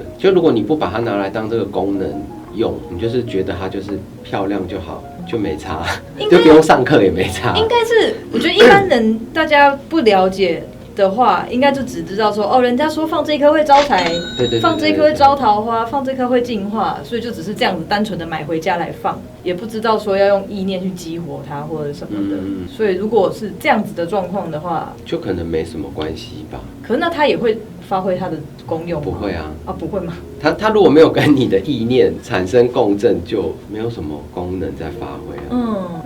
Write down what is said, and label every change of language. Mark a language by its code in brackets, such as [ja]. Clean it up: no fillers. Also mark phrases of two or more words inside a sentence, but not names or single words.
[zh] 就如果你不把它拿來當這個功能用，你就是覺得它就是漂亮就好，就沒差，就不用上課也沒差。應該是，我覺得一般人大家不了解的話，應該就只知道說哦，人家說放這一顆會招財，對，放這一顆會招桃花，放這顆會淨化，所以就只是這樣子單純的買回家來放，也不知道說要用意念去激活它或者什麼的。所以如果是這樣子的狀況的話，就可能沒什麼關係吧。可是那它也會發揮它的功用嗎？不會啊，不會嗎？它如果沒有跟你的意念產生共振，就沒有什麼功能在發揮啊。